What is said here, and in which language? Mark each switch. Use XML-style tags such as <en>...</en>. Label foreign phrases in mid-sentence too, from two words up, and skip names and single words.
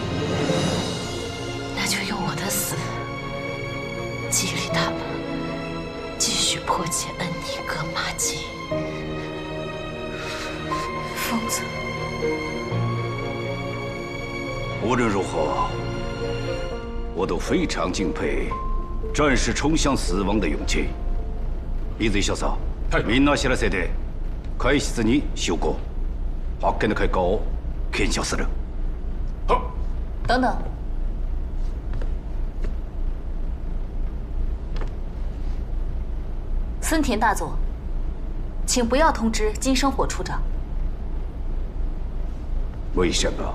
<zh>那就用我的死激励他们继续破解恩尼格玛机。疯子，无论如何，我都非常敬佩战士冲向死亡的勇气。</zh> <ja>水井少佐、みんな知らせて会室に集合。発見の結果を検証する。</ja> <zh>好。等等。森田大佐，请不要通知金生火处长。为什么？</zh>